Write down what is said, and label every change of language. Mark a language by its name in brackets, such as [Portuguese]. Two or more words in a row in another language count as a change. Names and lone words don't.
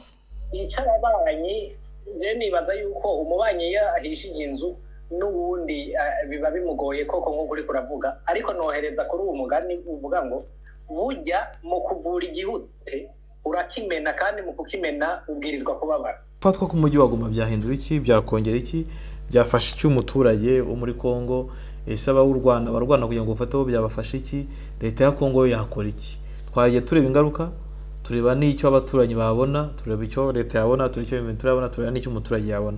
[Kinyarwanda] icyababanyi je nibaza yuko umubanyi yahishije inzu n'ubundi biba bimugoye koko nk'uko uri kuravuga, ariko nohereza kuri uwo mugani uvuga ngo burya mu kuvura igihute urakimena, kandi mu kukimena ubwirizwa kubabara. Fatwa k'umujyi wa Goma byahindura iki, byakongera iki, byafasha iki umuturage wo muri Kongo? Ese aba w'u Rwanda barwana kugira ngo bafateho byabafasha iki? Leta ya Kongo yo yakora iki? Twagiye tureba ingaruka, tureba n'icyo abaturanyi babona, tureba icyo leta yabona, tureba icyo ibintu turabona, tureba n'icyo umuturage yabona.